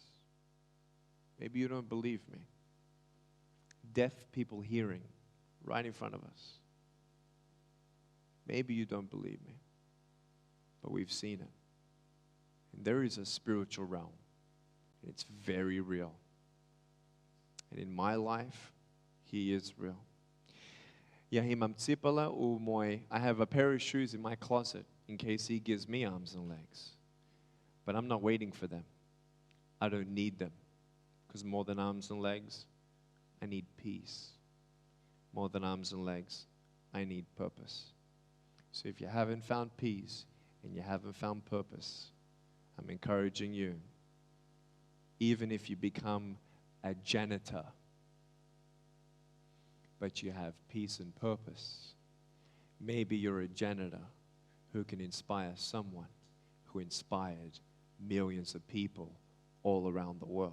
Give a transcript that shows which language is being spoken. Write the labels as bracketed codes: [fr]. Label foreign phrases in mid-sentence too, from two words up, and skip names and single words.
[en] Maybe you don't believe me. Deaf people hearing right in front of us. Maybe you don't believe me, but we've seen it. And there is a spiritual realm. It's very real. And in my life, He is real. [sr] Ja imam cipele u moj, [en] I have a pair of shoes in my closet in case He gives me arms and legs. But I'm not waiting for them. I don't need them. Because more than arms and legs, I need peace. More than arms and legs, I need purpose. So if you haven't found peace and you haven't found purpose, I'm encouraging you, even if you become a janitor, but you have peace and purpose, maybe you're a janitor who can inspire someone who inspired millions of people all around the world.